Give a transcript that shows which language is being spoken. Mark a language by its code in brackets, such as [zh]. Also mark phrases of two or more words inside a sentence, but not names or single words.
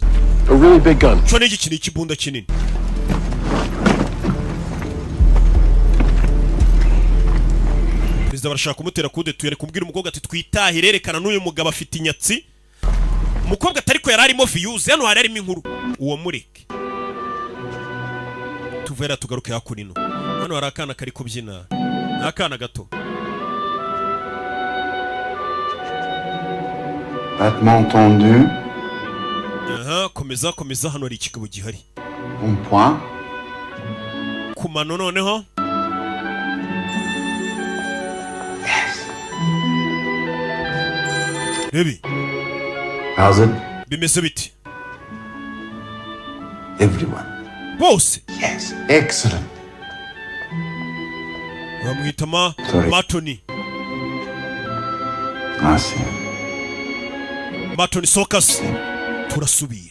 [en] A really big gun. [rw] cyo ni igiki ni ikibunda kinini perezida barashaka kumutera kudeta yari kubwira umukobwa ati twitahire yerekana n'uyu mugabo afite inyatsi umukobwa atari ko yari arimo viyuzi hano hari harimo inkuru uwo mureke tuvera tugaruke hakurino hano hari akana kari kubyina ni akana gato [fr] Battement tendu. [rw] Aha, komeza komeza, hano hari ikigabo gihari. [fr] Un point. [rw] Ku mano noneho. [en] Baby. How's it? [rw] Bimeze biti? [en] Everyone. [rw] Bose. [en] Yes. Excellent. [rw] Bamwita Matoni. [fr] Merci. [rw] Matoni Sokas. Turasubira.